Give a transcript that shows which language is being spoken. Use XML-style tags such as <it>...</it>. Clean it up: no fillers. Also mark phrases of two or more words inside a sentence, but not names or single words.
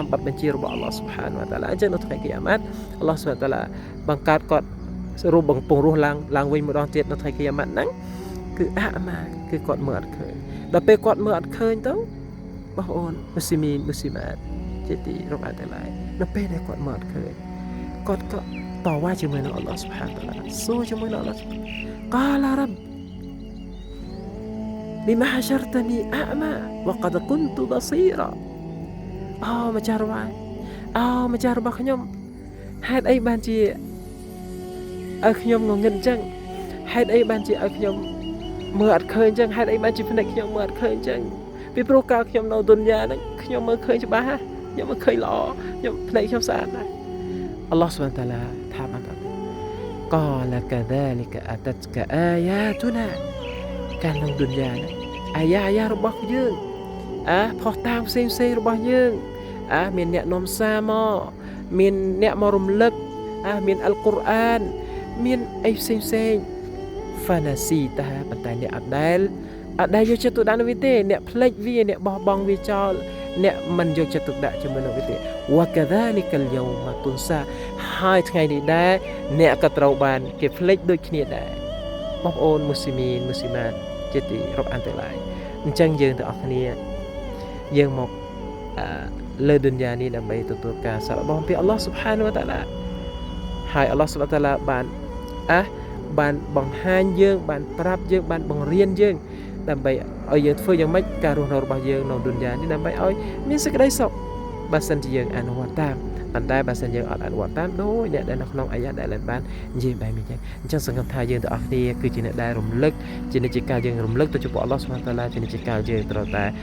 <km>បទបញ្ជារបស់</km> <ar>الله سبحانه وتعالى</ar> <km>អញ្ចឹងនៅថ្ងៃគីយ៉ាម៉ាត់</km> <ar>الله سبحانه وتعالى</ar> <km>បង្កើតគាត់រូបបង្ពងរស់ឡើងវិញម្ដងទៀតនៅថ្ងៃគីយ៉ាម៉ាត់ហ្នឹងគឺអាម៉ាគឺគាត់មើលអត់ឃើញដល់ពេលគាត់មើលអត់ឃើញទៅបងប្អូនមូស្លីមីនមូស្លីម៉ាតជាទីរាប់អានទាំងឡាយនៅពេលដែលគាត់មើលអត់ឃើញគាត់ក៏តវ៉ាជាមួយនឹង</km> <ar>الله سبحانه وتعالى</ar> <km>សួរជាមួយនឹង Allah</km> <ar>قال رب لما حشرتني أعمى وقد كنت بصيرا</ar> <km>ម្ចាស់របស់ខ្ញុំហេតុអីបានជាឲ្យខ្ញុំងងឹតអញ្ចឹងហេតុអីបានជាឲ្យខ្ញុំ មើលអត់ឃើញអញ្ចឹងហេតុអីបានជាភ្នែកខ្ញុំមើលអត់ឃើញអញ្ចឹងពីព្រោះកាលខ្ញុំនៅឌុនយ៉ាហ្នឹងខ្ញុំមើលឃើញច្បាស់ខ្ញុំមើលឃើញល្អខ្ញុំភ្នែកខ្ញុំស្អាតណាស់</km> <ar>الله سبحانه وتعالى</ar> <km>ថាបានថា</km> <ar>قال كذلك آتتك آياتنا</ar> <km>កាលនៅឌុនយ៉ាហ្នឹងអាយ៉ារបស់យើងផុសតាមផ្សេងរបស់យើងមានអ្នក នាំសារមកមានអ្នកមករំលឹកមានអល់កុរអានមានអីផ្សេងហ្វាណាស៊ីតាប៉ុន្តែអ្នកអត់ដែលយកចិត្តទុកដាក់នឹងវាទេអ្នកផ្លេចវាអ្នកបោះបង់វាចោលអ្នកមិនយកចិត្តទុក ដាក់ជាមួយនឹងវាទេ</km> <ar>وكذلك اليوم تنسى</ar> <km>ហើយថ្ងៃនេះដែរអ្នកក៏ត្រូវបានគេផ្លេចដូចគ្នាដែរបងប្អូនមូស្លីមីនមូស្លីម៉ាតជាទីរាប់អានទាំងឡាយអញ្ចឹងយើងទាំងអស់គ្នាយើងមកលើឌុនយ៉ានេះដើម្បីទទួល ការសាកល្បងពីអល់ឡោះស៊ុបហានវតាឡាហើយអល់ឡោះស៊ុបហានវតាឡាបានបង្ហាញយើងបានប្រាប់យើងបានបង្រៀនយើងដើម្បីឲ្យយើងធ្វើយ៉ាងម៉េចការរស់នៅរបស់យើងនៅឌុនយ៉ានេះដើម្បីឲ្យមានសេចក្តីសុខបើសិនជាយើងអនុវត្តតាមប៉ុន្តែបើសិនយើងអត់អនុវត្តតាមដូចអ្នកដែលនៅក្នុងអាយ៉ាដែលបាននិយាយបែបនេះអញ្ចឹងសង្ឃឹមថាយើងទាំងអស់គ្នាគឺជាអ្នកដែលរំលឹកជានិច្ចកាលយើងរំលឹកទៅចំពោះអល់ឡោះស៊ុបហានតាឡាជានិច្ចកាលយើងត្រូវតែ</km>